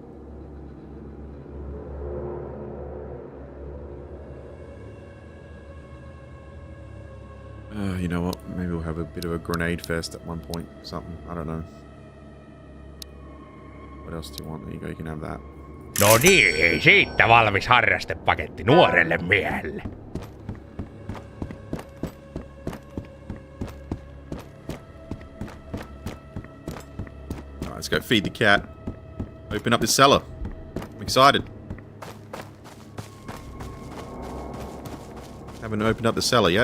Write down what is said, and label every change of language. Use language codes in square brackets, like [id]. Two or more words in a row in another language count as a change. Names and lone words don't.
[en] You know what? Maybe we'll have a bit of a grenade fest at one point. Something. I don't know. What else do you want? There you go. You can have that. [fi] No niin, siitä valmis harrastepaketti nuorelle miehelle. [en] Alright, let's go feed the cat. Open up the cellar. I'm excited. Haven't opened up the cellar yet.